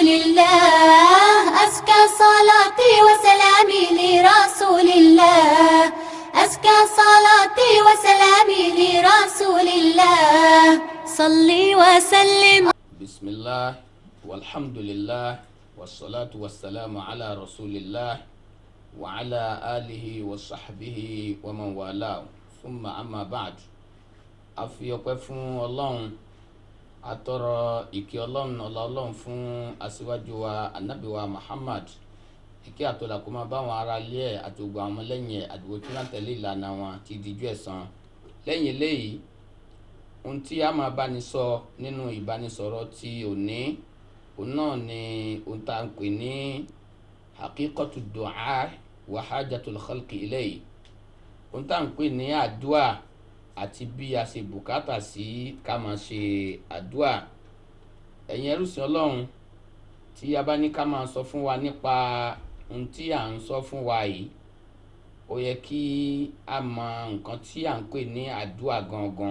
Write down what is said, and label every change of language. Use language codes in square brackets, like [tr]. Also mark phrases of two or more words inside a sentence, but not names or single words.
[ar] لله أزكى صلاتي وسلامي لرسول الله أزكى صلاتي وسلامي لرسول الله صلي وسلم. بسم الله والحمد لله والصلاة والسلام على رسول الله وعلى آله وصحبه ومن والاه ثم أما بعد. [yo] afi ọpẹ́ fún Ọlọ́run atọrọ ìkẹ́ Ọlọ́run Ọlọ́run fún aṣíwájú wa Ànábì wa Muhammad, ìkẹ́ àtọlà kó máa bá wọn ará ilé ẹ̀ àti gbogbo àwọn ọmọlẹ́yìn ẹ̀ àdúgbò tí wọ́n tẹ̀lé ìlànà wọn ti dijú ẹ̀san. Lẹ́yìn eléyìí, ohun tí a máa bá ní sọ nínú ìbánisọ̀rọ̀ tí òní òun náà ni ohun tá à ń pè ní [ar] حقيقة الدعاء وحاجة الخلق إليه. [yo] Ohun tá à ń pè ní àdúà àti bí a ṣe bùkátà sí ká máa ṣe àdúà. Ẹ̀yin ẹrúsìn Ọlọ́run, tí a bá ní ká máa sọ fún wa nípa ohun tí à ń sọ fún wa yìí, ó yẹ kí a mọ nǹkan tí à ń pè ní àdúà gangan.